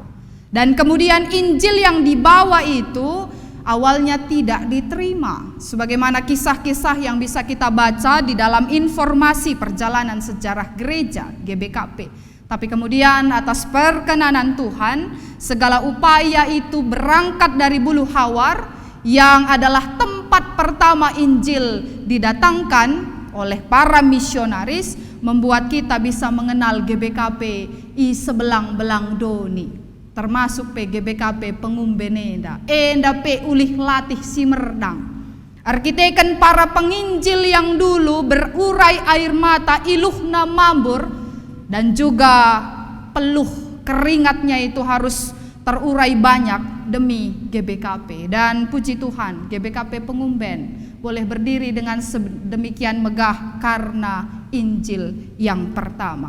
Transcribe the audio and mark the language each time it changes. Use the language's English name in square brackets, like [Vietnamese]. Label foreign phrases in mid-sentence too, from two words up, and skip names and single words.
[Indonesian] Dan kemudian Injil yang dibawa itu awalnya tidak diterima, sebagaimana kisah-kisah yang bisa kita baca di dalam informasi perjalanan sejarah gereja GBKP. Tapi kemudian atas perkenanan Tuhan, segala upaya itu berangkat dari Bulu Hawar yang adalah tempat pertama Injil didatangkan oleh para misionaris membuat kita bisa mengenal GBKP [Batak Karo] i sebelang-belang doni, [Indonesian] termasuk GBKP Pengumbenenda [Batak Karo] enda pe ulih latih simerdang. [Indonesian] Arkiteken para penginjil yang dulu berurai air mata [Batak Karo] iluhna mambur, [Indonesian] dan juga peluh keringatnya itu harus terurai banyak demi GBKP. Dan puji Tuhan, GBKP Pengumben boleh berdiri dengan sedemikian megah karena Injil yang pertama.